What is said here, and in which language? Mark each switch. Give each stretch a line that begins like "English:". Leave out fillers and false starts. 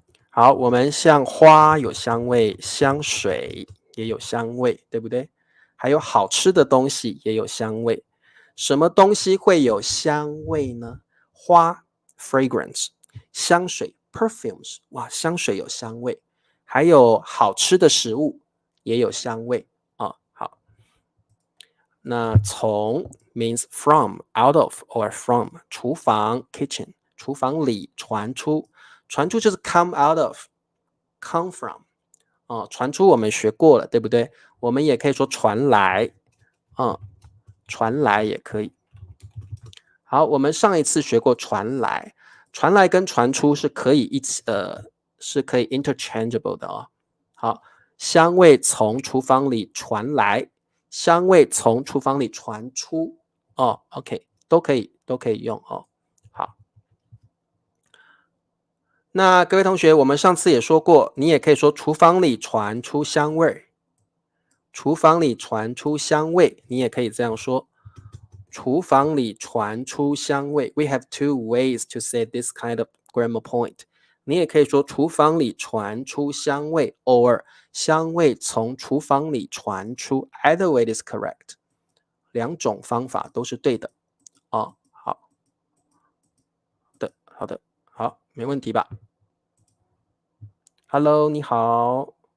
Chinese: 好，我们像花有香味，香水也有香味，对不对？还有好吃的东西也有香味。什么东西会有香味呢？花 fragrance， 香水 perfumes， 哇，香水有香味，还有好吃的食物也有香味啊。好，那从 means from out of or from， 厨房 kitchen， 厨房里传出，传出就是
English: come out of come from。
Chinese: 传出我们学过了，对不对？我们也可以说传来，传来也可以。好，我们上一次学过传来，传来跟传出是可以一起，是可以 interchangeable 的哦。好，香味从厨房里传来，香味从厨房里传出，OK， 都可以用哦。好。那各位同学，我们上次也说过，你也可以说厨房里传出香味，厨房里传出香味，你也可以这样说。厨房里传出香味。
English: We have two ways to say this kind of grammar point。
Chinese: 你也可以说厨房里传出香味 ，or 香味从厨房里传出。
English: Either way is correct。
Chinese: 两种方法都是对的。好的，好，没问题吧？Hello， 你好。